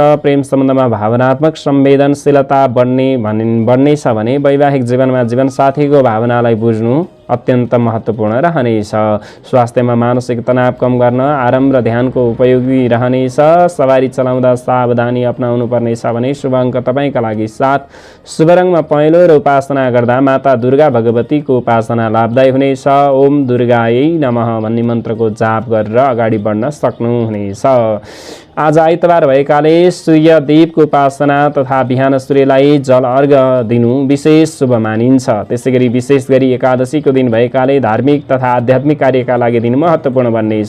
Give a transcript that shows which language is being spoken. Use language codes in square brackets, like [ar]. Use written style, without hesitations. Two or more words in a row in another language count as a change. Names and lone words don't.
[ne] प्रेम सम्बन्धमा भावनात्मक संवेदनशीलता बढ्नेछ भने वैवाहिक जीवनमा जीवनसाथीको भावनालाई बुझ्नु अत्यन्त महत्त्वपूर्ण रहनेछ। स्वास्थ्यमा मानसिक तनाव कम गर्न आराम र ध्यानको उपयोगी रहनेछ। सवारी चलाउँदा सावधानी अपनाउनु पर्नेछ भने शुभ अङ्क तपाईँका लागि 7, शुभ रङमा पहेँलो र उपासना गर्दा माता दुर्गा भगवतीको उपासना लाभदायी हुनेछ। [sa] ओम दुर्गायै नमः [ne] भन्ने मन्त्रको जाप गरेर अगाडि बढ्न सक्नुहुनेछ। आज आइतबार भएकाले सूर्यदेवको उपासना तथा बिहान सूर्यलाई जल अर्घ दिनु विशेष शुभ मानिन्छ। त्यसै गरी विशेष गरी एकादशीको दिन भएकाले धार्मिक तथा आध्यात्मिक कार्यका लागि दिन महत्त्वपूर्ण बन्नेछ।